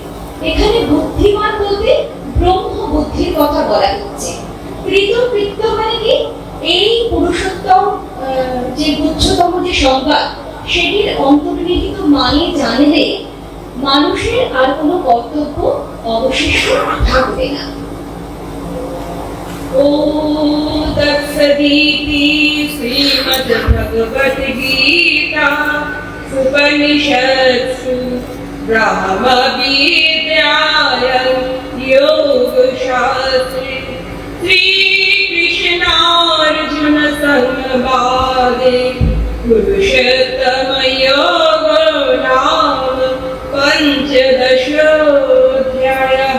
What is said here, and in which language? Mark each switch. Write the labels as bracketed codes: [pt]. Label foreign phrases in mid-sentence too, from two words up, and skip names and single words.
[bn] এখানে বুদ্ধিমান বলতে ব্রহ্ম বুদ্ধির কথা বলা হচ্ছে। কৃতকৃত্য মানে কি? এই পুরুষোত্তম যে গুচ্ছতম যে সংবাদ, সেটির অন্তর্নিহিত মানে জানলে মানুষের আর কোনো কর্তব্য অবশিষ্ট থাকবে না। [sa] ओम तत्सदिति श्रीमद्भगवद्गीता उपनिषत्सु ब्रह्मविद्यायां योगशास्त्रे श्रीकृष्णार्जुन संवादे पुरुषोत्तमयोगो नाम पञ्चदशोऽध्यायः।